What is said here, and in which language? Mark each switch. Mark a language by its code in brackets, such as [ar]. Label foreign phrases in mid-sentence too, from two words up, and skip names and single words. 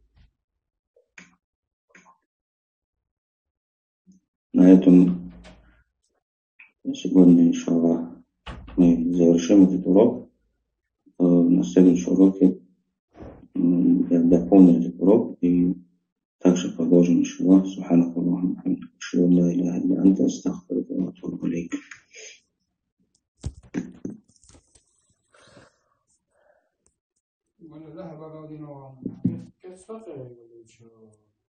[ru] На этом сегодня, иншаллах, мы завершим этот урок. На следующем уроке я дополню этот урок и также продолжим, иншаллах. [ar] سبحانك اللهم وبحمدك أشهد أن لا إله إلا أنت أستغفرك وأتوب إليك. [es] Bueno, las ha pagado de nuevo. ¿Qué es eso?